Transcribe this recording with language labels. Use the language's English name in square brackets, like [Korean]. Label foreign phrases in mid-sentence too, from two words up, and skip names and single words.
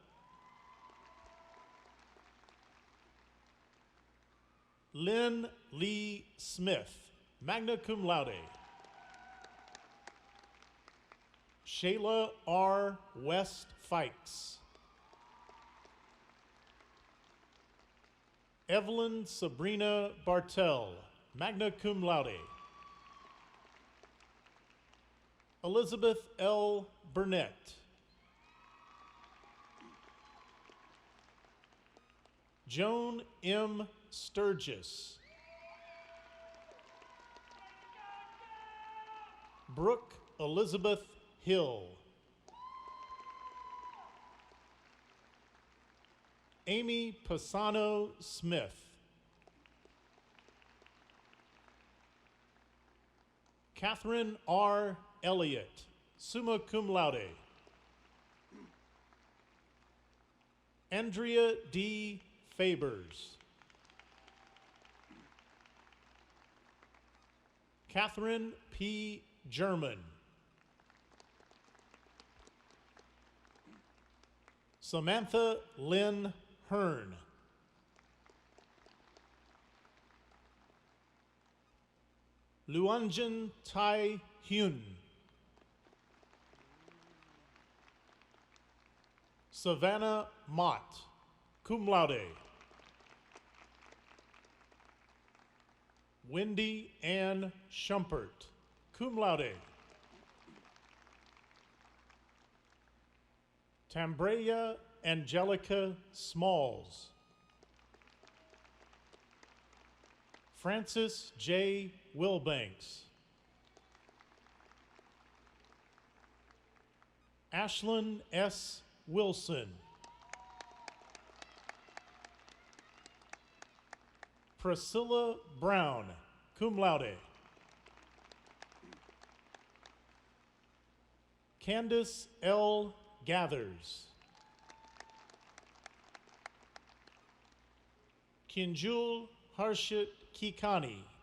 [English] Lynn Lee Smith, [Latin] magna cum laude. [English] Shayla R. West Fikes. Evelyn Sabrina Bartel, [Latin] magna cum laude. [English] Elizabeth L. Burnett. Joan M. Sturgis. Brooke Elizabeth Hill. Amy Pisano Smith. Catherine R. Elliott, [Latin] summa cum laude. Andrea D. [English] Fabers. Catherine P. German. Samantha Lynn Hearn. Luanjan Tai Hyun. Savannah Mott, [Latin] cum laude. [English] Wendy Ann Schumpert, [Latin] cum laude. [English] Tambrea Angelica Smalls. Francis J. Wilbanks. Ashlyn S. Wilson. Priscilla Brown, [Latin] cum laude. [English] Candace L. Gathers. Kinjul Harshit Kikani.